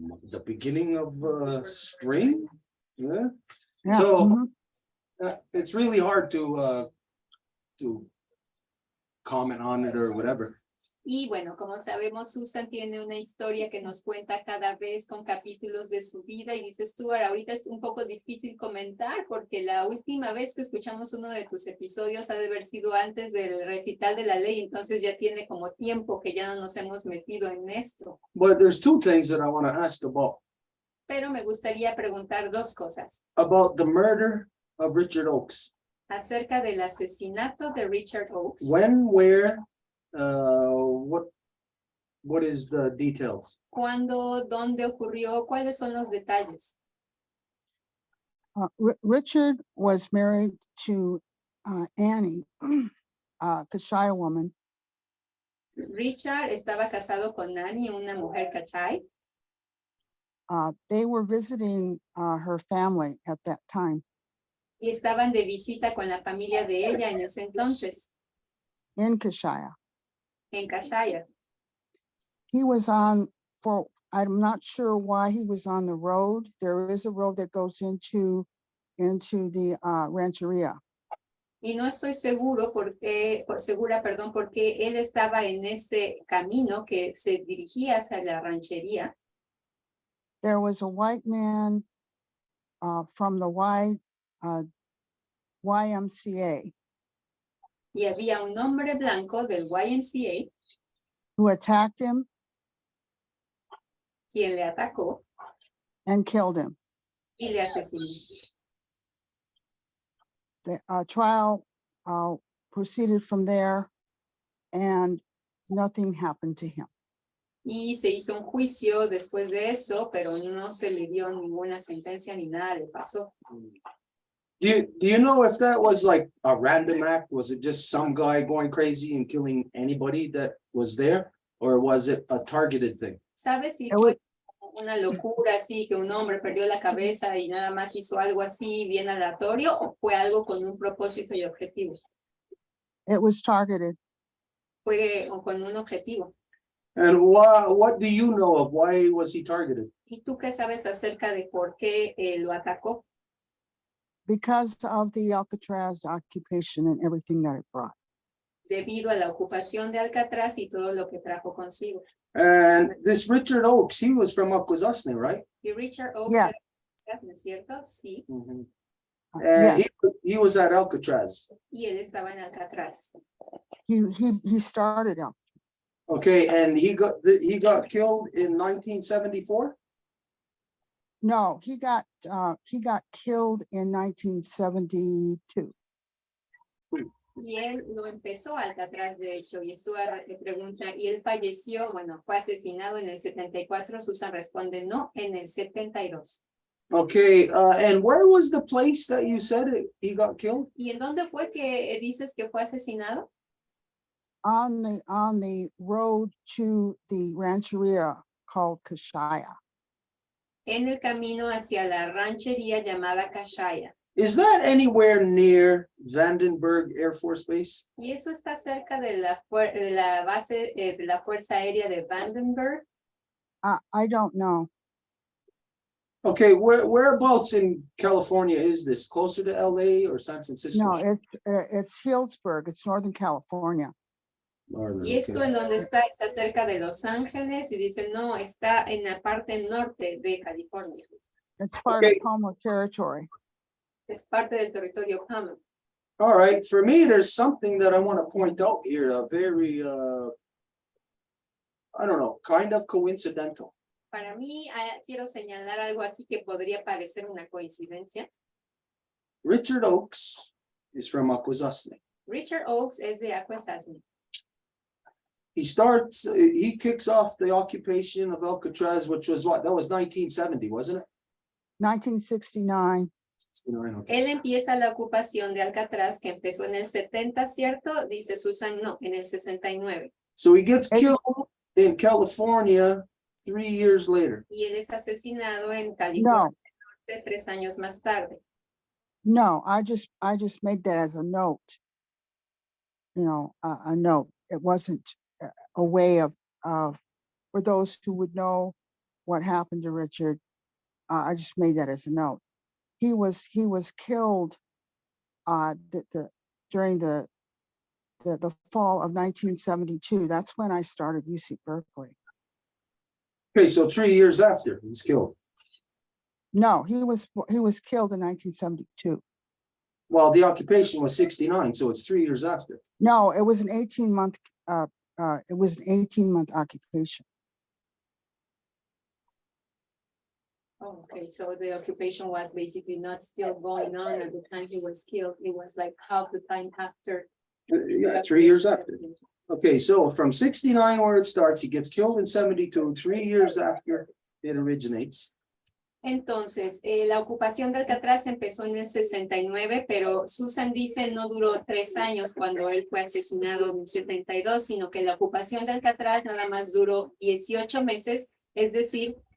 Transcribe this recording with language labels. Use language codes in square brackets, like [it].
[en] The beginning of spring? Yeah. Yeah. So Mhm. it's really hard to comment on it or whatever. [es] Y bueno, como sabemos, Susan tiene una historia que nos cuenta cada vez con capítulos de su vida y dices tú, ahorita es un poco difícil comentar porque la última vez que escuchamos uno de tus episodios ha de haber sido antes del recital de la ley, entonces ya tiene como tiempo que ya no nos hemos metido en esto. [en] But there's two things that I want to ask about. [es] Pero me gustaría preguntar dos cosas [en] About the murder of Richard Oakes. [es] acerca del asesinato de Richard Oakes. [en] When, where, what is the details? [es] ¿Cuándo, dónde ocurrió? ¿Cuáles son los detalles? [en] Richard was married to Annie, a Kashaya woman. [es] Richard estaba casado con Annie, una mujer cachai. [en] They were visiting her family at that time. [es] Y estaban de visita con la familia de ella en ese entonces, [en] in Kashaya. [es] en Kashaya. [en] He was on I'm not sure why he was on the road. There is a road that goes into the rancheria. [es] Y no estoy seguro segura, perdón, porque él estaba en ese camino que se dirigía hacia la ranchería. [en] There was a white man from the YMCA [es] Y había un hombre blanco del YMCA [en] who attacked him [es] quien le atacó [en] and killed him. [es] y le asesinó. [en] The trial proceeded from there, and nothing happened to him. [es] Y se hizo un juicio después de eso, pero no se le dio ninguna sentencia ni nada le pasó. [en] Do you know if that was like a random act? Was it just some guy going crazy and killing anybody that was there? Or was it a targeted thing? [es] ¿Sabes si [en] It [es] fue una locura así, que un hombre perdió la cabeza y nada más hizo algo así bien aleatorio, o fue algo con un propósito y objetivo? [en] It was targeted. [es] Fue con un objetivo. [en] And what do you know of why was he targeted? [es] ¿Y tú qué sabes acerca de por qué lo atacó? [en] Because of the Alcatraz occupation and everything that it brought. [es] Debido a la ocupación de Alcatraz y todo lo que trajo consigo. [en] And this Richard Oakes, he was from Akwesasne, right? [es] Y Richard Oakes, [en] Yeah. [es] ¿no es cierto? Sí. [en] And Yeah, he was at Alcatraz. [es] Y él estaba en Alcatraz. [en] he started out. Okay, and he got killed in 1974? No, he got killed in 1972. [es] Y él lo empezó Alcatraz, de hecho, y Stuart le pregunta, ¿y él falleció? Bueno, fue asesinado en el 74. Susan responde, no, en el 72. [en] Okay, and where was the place that you said he got killed? [es] ¿Y en dónde fue que dices que fue asesinado? [en] On the road to the rancheria called Kashaya. [es] En el camino hacia la ranchería llamada Kashaya. [en] Is that anywhere near Vandenberg Air Force Base? [es] Y eso está cerca de la base de la Fuerza Aérea de Vandenberg. [en] I don't know. Okay, whereabouts in California is this? Closer to LA or San Francisco? No, it's Healdsburg. It's Northern California. Northern, [es] Y esto [en] okay. [es] en donde está cerca de Los Ángeles, y dicen, no, está en la parte norte de California. [en] It's part Okay. of Como territory. [es] Es parte del territorio Common. [en] All right, for me, there's something that I want to point out here, a very, I don't know, kind of coincidental. [es] Para mí, quiero señalar algo aquí que podría parecer una coincidencia. [en] Richard Oakes is from Akwesasne. [es] Richard Oakes es de Akwesasne. [en] He kicks off the occupation of Alcatraz, which was what? That was 1970, wasn't it? 1969. 69, okay. [es] Él empieza la ocupación de Alcatraz, que empezó en el 70, ¿cierto? Dice Susan, no, en el 69. [en] So he gets killed in California 3 years later. [es] Y él es asesinado en California 3 años más tarde. [en] No, I just made that as a note. You know, a note. It wasn't a way of for those who would know what happened to Richard. I just made that as a note. He was killed during the fall of 1972. That's when I started UC Berkeley. Okay, so 3 years after he's killed. No, he was killed in 1972. Well, the occupation was 69, so it's 3 years after. No, it was an 18-month. It was an 18-month occupation. Oh, okay, so the occupation was basically not still going on at the time he was killed. It was like half the time after. Yeah, 3 years after. Okay, so from 69 where it starts, he gets killed in 72, 3 years after it originates. [es] Entonces, la ocupación de Alcatraz empezó en el 69, pero Susan dice no duró 3 años cuando él fue asesinado en el 72, sino que la ocupación de Alcatraz nada más duró 18 meses, es decir,